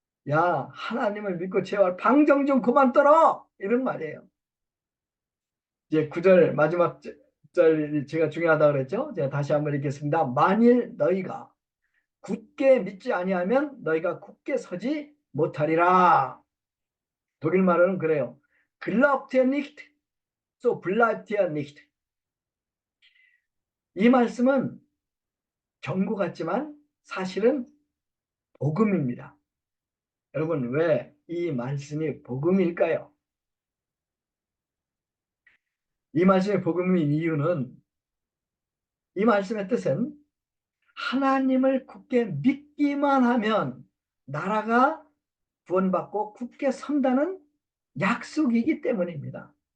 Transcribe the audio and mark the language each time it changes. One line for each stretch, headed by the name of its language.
Korean: 야, 하나님을 믿고 제발 방정 좀 그만 떨어. 이런 말이에요. 이제 9절 마지막 절 제가 중요하다고 그랬죠. 제가 다시 한번 읽겠습니다. 만일 너희가 굳게 믿지 아니하면 너희가 굳게 서지 못하리라. 독일 말로는 그래요.
German: Glaubt ihr nicht, so bleibt ihr nicht.
Korean: 이 말씀은 경고 같지만 사실은 복음입니다. 여러분 왜 이 말씀이 복음일까요? 이 말씀이 복음인 이유는 이 말씀의 뜻은 하나님을 굳게 믿기만 하면 나라가 구원받고 굳게 선다는 약속이기 때문입니다.